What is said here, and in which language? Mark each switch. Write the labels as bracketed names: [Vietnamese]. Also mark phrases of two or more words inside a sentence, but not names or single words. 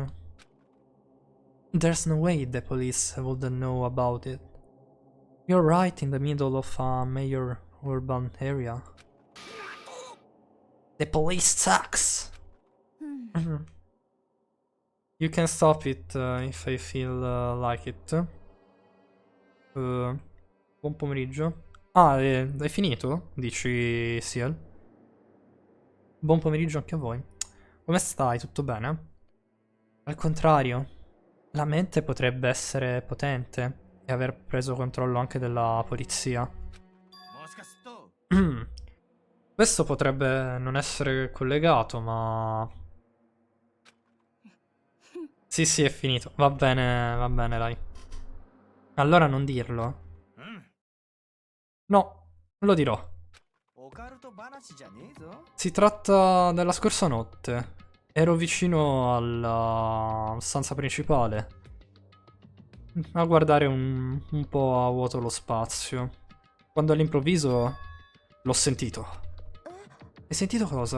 [English] There's no way the police wouldn't know about it. You're right in the middle of a major urban area. The police sucks! You can stop it if I feel like it. [Italian] Buon pomeriggio. Ah, hai finito? Dici Ciel? Buon pomeriggio anche a voi. Come stai? Tutto bene? Al contrario, la mente potrebbe essere potente e aver preso controllo anche della polizia. [Japanese] もしかすると [Italian] Questo potrebbe non essere collegato, ma... Sì, sì, è finito. Va bene, dai. Allora non dirlo. [Japanese] うん [Italian] No, lo dirò. [Japanese] オカルト話じゃねえぞ [Italian] Si tratta della scorsa notte. Ero vicino alla stanza principale a guardare un po' a vuoto lo spazio. Quando all'improvviso l'ho sentito. Hai sentito cosa?